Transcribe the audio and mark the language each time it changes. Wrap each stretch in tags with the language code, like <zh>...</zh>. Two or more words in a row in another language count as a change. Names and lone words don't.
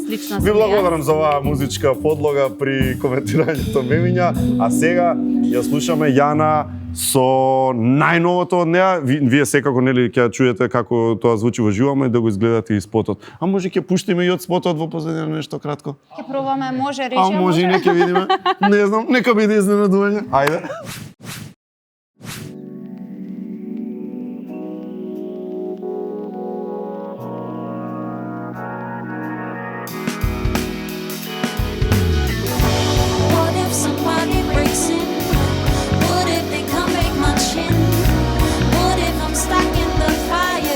<mk>Ви благодарам за оваа музичка подлога при коментирањето мемиња, а сега ја слушаме Јана со најновото од неа. Вие секако нели ќе ја чуете како тоа звучи во живо, ама и да го изгледате и спотот. А може ќе пуштиме и од спотот во позадина нешто кратко? Ќе пробаме, може, А рече, може и не ќе видиме. Не знам, нека биде изненадување. Ајде.</mk> <en>What if somebody breaks in? What if they come break my chin? What if I'm stuck in the fire?</en>